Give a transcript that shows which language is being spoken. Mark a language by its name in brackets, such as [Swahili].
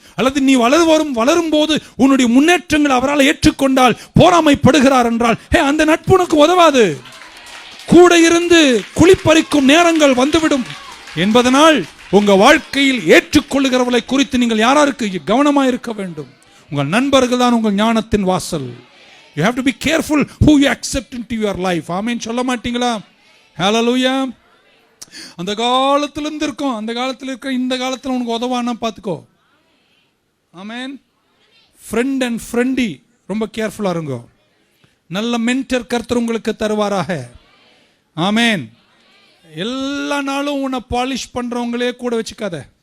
[Tamil] அல்லது நீ வளரும் போது உன்னுடைய முன்னேற்றங்கள் அவரால் ஏற்றுக்கொண்டால் பொறாமைப்படுகிறார் என்றால் அந்த நட்பு உனக்கு உதவாது. கூட இருந்து குளிப்பறிக்கும் நேரங்கள் வந்துவிடும் என்பதனால் உங்க வாழ்க்கையில் ஏற்றுக்கொள்ளுகிறவர்களை குறித்து நீங்கள் யாராருக்கு கவனமாக இருக்க வேண்டும். உங்கள் நண்பர்கள் தான் உங்கள் ஞானத்தின் வாசல். [English] You have to be careful who you accept into your life. [Tamil] ஆமென் சொல்ல மாட்டீங்களா? [English] Hallelujah. [Tamil] அந்த காலத்துல இருந்து இருக்கும், அந்த காலத்துல இருக்க இந்த காலத்துல உனக்கு உதவானா பார்த்துக்கோ. ஆமென். ஃப்ரெண்ட் அண்ட் ஃப்ரெண்டி ரொம்ப கேர்ஃபுல்லா இருங்க. நல்ல மென்டர் கர்த்தர் உங்களுக்கு தருவாராக. ஆமென். எல்லா நாளும் உன்னை பாலிஷ் பண்றவங்களே கூட வச்சுக்காத.